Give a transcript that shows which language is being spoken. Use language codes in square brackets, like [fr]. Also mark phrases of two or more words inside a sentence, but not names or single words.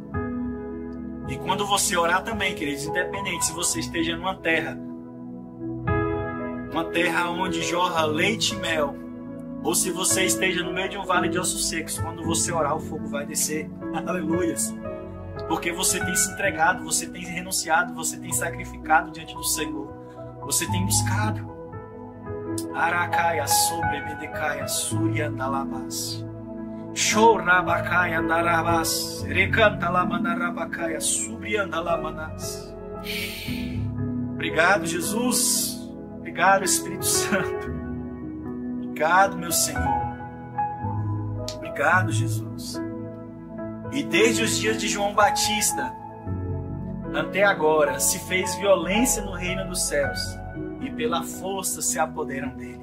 [pt] E quando você orar também, queridos, independente se você esteja numa terra onde jorra leite e mel, ou se você esteja no meio de um vale de ossos secos, quando você orar, o fogo vai descer. Aleluias! Porque você tem se entregado, você tem renunciado, você tem sacrificado diante do Senhor. Você tem buscado. Aracaia sobre Bedecaia Surya Dalabas. Shorabacaia Darabas. Recanta Lamandarabacaia Surya Dalamanas. Obrigado, Jesus. Obrigado, Espírito Santo. Obrigado, meu Senhor. Obrigado, Jesus. E desde os dias de João Batista até agora se fez violência no reino dos céus, e pela força se apoderam dele.